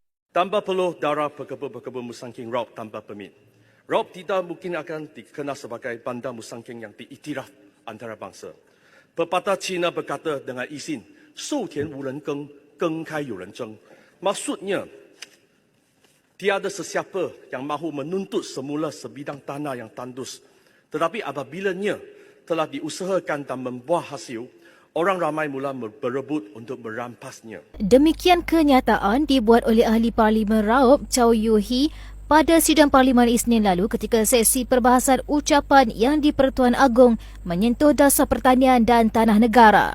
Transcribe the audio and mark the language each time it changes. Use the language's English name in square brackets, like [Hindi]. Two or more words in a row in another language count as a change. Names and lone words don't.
[Malay] Tanpa perlu darah pekebun-pekebun musangking raup tanpa permit. Raup tidak mungkin akan dikenal sebagai bandar musangking yang diiktiraf antarabangsa. Pepatah Cina berkata dengan izin, [Chinese] 授田无人耕，耕开有人争. [Malay] Maksudnya, tiada sesiapa yang mahu menuntut semula sebidang tanah yang tandus. Tetapi apabila telah diusahakan dan membuah hasil, orang ramai mula berebut untuk merampasnya. Demikian kenyataan dibuat oleh Ahli Parlimen Raup Chow Yue Hee pada sidang Parlimen Isnin lalu ketika sesi perbahasan ucapan yang di-Pertuan Agong menyentuh dasar pertanian dan tanah negara.